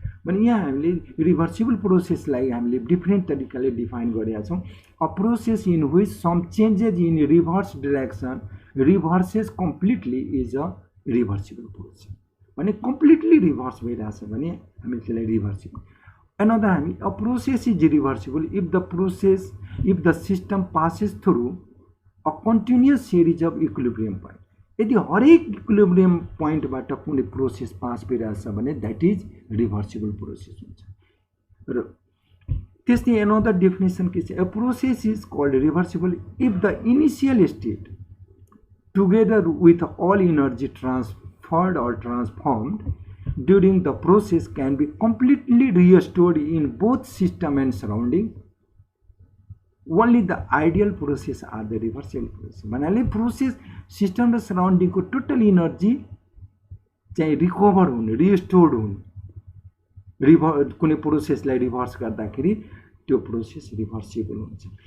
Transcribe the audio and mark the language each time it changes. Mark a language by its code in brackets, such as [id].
[ne] भने यहाँ हामीले रिभर्सिबल प्रोसेसलाई हामीले डिफ्रेन्ट तरिकाले डिफाइन गरेका छौँ। [en] A process in which some changes in reverse direction reverses completely is a reversible process. [ne] भने कम्प्लिटली रिभर्स भइरहेछ भने हामी त्यसलाई रिभर्सिबल। [en] Another हामी a process is reversible if the system passes through a continuous series of equilibrium point. [ne] यदि हरेक equilibrium पोइन्टबाट कुनै प्रोसेस पास भइरहेछ भने [en] that is reversible process [ne] हुन्छ। र त्यसले अनदर डेफिनेसन के छ, [en] a process is called reversible if the initial state together with all energy transferred or transformed during the process can be completely restored in both system and surrounding only the ideal process are the reversible process [ne] भन्नाले process system र सराउन्डिङको total energy चाहिँ recover हुने restored हुने कुनै प्रोसेसलाई reverse गर्दाखेरि त्यो process reversible हुन्छ।